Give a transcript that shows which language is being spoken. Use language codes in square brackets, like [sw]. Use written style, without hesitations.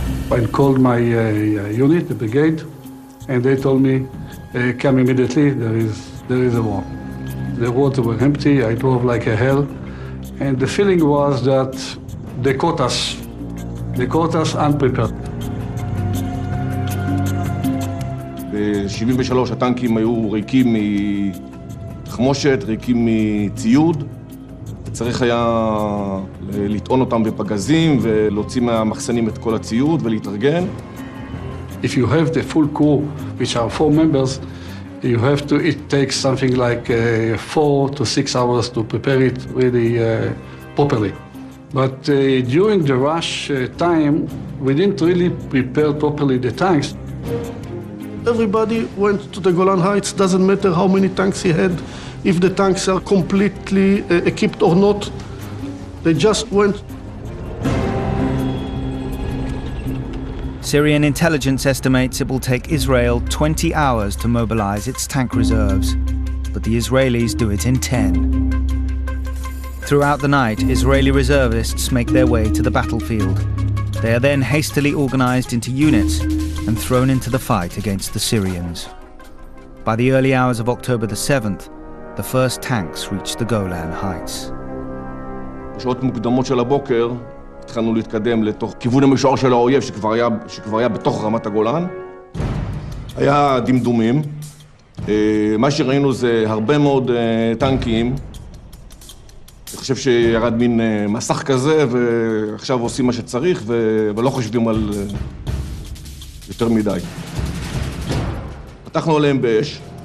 [en] I called my unit, the brigade, and they told me, come immediately, there is a war. The roads were empty, I drove like a hell, and the feeling was that they caught us unprepared. [he] ב-73 הטנקים היו ריקים מתחמושת, ריקים מציוד. צריך היה לטעון אותם בפגזים ולהוציא מהמחסנים את כל הציוד ולהתארגן. [en] If you have the full crew, which are 4 members, it takes something like 4 to 6 hours to prepare it really properly. But during the rush time, we didn't really prepare properly the tanks. Everybody went to the Golan Heights, doesn't matter how many tanks he had, if the tanks are completely equipped or not. They just went. Syrian intelligence estimates it will take Israel 20 hours to mobilize its tank reserves, but the Israelis do it in 10. Throughout the night, Israeli reservists make their way to the battlefield. They are then hastily organized into units and thrown into the fight against the Syrians. By the early hours of October the 7th, the first tanks reached the Golan Heights. [he] בשעות מוקדמות של הבוקר התחלנו להתקדם לתוך כיוון המשוער של האויב שכבר היה בתוך רמת הגולן. היה דמדומים. מה שראינו זה הרבה מאוד טנקים. אני חושב שירד מין מסך כזה ועכשיו עושים מה שצריך ולא חושבים על יותר מדי. פתחנו עליהם באש.